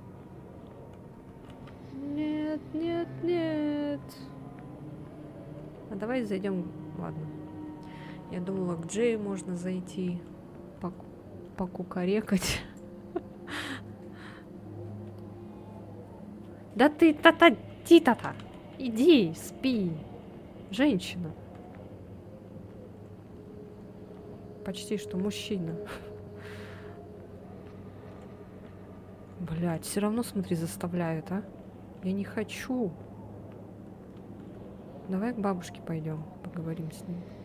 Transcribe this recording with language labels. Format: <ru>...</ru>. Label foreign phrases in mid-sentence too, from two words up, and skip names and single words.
<ru>Нет, нет, нет. А давай зайдем. Ладно. Я думала, к Джею можно зайти. Покукарекать. Да ты та-та-ти-та-та. Иди, спи. Женщина. Почти что мужчина. Блять, все равно, смотри, заставляют, а? Я не хочу. Давай к бабушке пойдем, поговорим с ней.</ru>